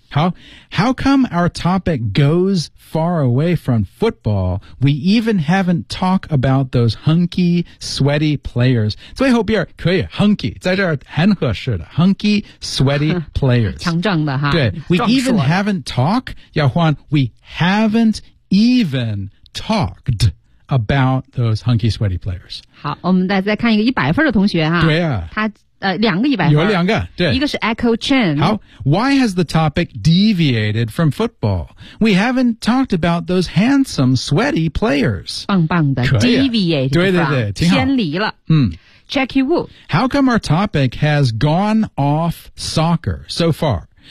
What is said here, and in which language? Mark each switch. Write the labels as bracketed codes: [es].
[en] 好 How come our topic goes far away from football we even haven't talked about those hunky sweaty players [zh] 最后边可以 [en] hunky [zh] 在这儿很合适的 [en] hunky sweaty players [zh] 强壮的哈 [en] 对 we even haven't talked [zh] 要换 [en] we haven't even talked about those hunky sweaty players. [zh] 好我们再看一个100分的同学啊。对啊。他两个100分。有两个对。一个是 Echo Chen。 [en] 好 ,why has the topic deviated from football? We haven't talked about those handsome sweaty players. [zh] 棒棒的 ,deviated. 对先离了。嗯。 Jackie Wu。 [en] How come our topic has gone off soccer so far?